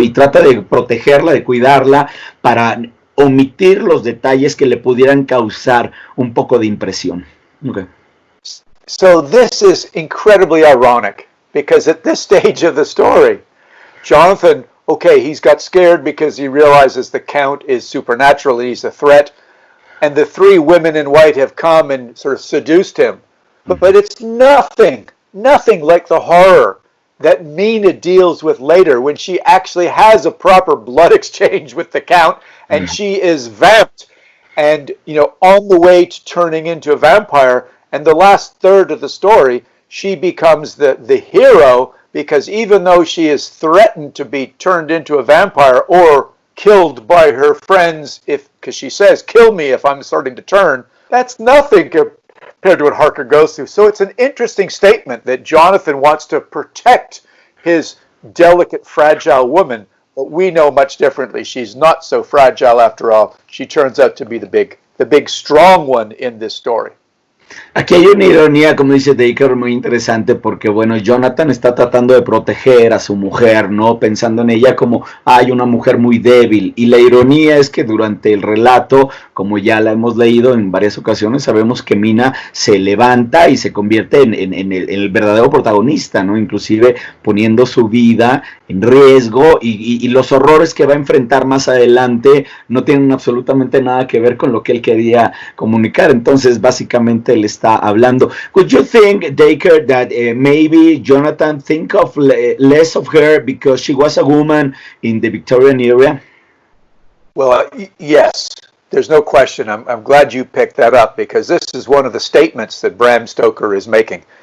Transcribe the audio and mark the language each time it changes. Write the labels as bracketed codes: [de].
[es] Y trata de protegerla, de cuidarla, para omitir los detalles que le pudieran causar un poco de impresión. [en] Okay. So this is incredibly ironic, because at this stage of the story, Jonathan, okay, he's got scared because he realizes the Count is supernatural, he's a threat, and the three women in white have come and sort of seduced him. But it's nothing like the horror that Mina deals with later when she actually has a proper blood exchange with the Count, and she is vamped and, on the way to turning into a vampire. And the last third of the story, she becomes the hero, because even though she is threatened to be turned into a vampire or killed by her friends, because she says, "Kill me if I'm starting to turn," that's nothing compared to what Harker goes through. So it's an interesting statement that Jonathan wants to protect his delicate, fragile woman, but we know much differently. She's not so fragile after all. She turns out to be the big strong one in this story. [es] Aquí hay una ironía, como dice Dacre, muy interesante, porque Jonathan está tratando de proteger a su mujer, ¿no? Pensando en ella como, hay una mujer muy débil, y la ironía es que durante el relato, como ya la hemos leído en varias ocasiones, sabemos que Mina se levanta y se convierte en el verdadero protagonista, ¿no? Inclusive poniendo su vida en riesgo, y los horrores que va a enfrentar más adelante no tienen absolutamente nada que ver con lo que él quería comunicar. Entonces, básicamente, él está hablando. [en] Would you think, Dacre, that maybe Jonathan think of less of her because she was a woman in the Victorian era? Well, yes, there's no question. I'm glad you picked that up, because this is one of the statements that Bram Stoker is making.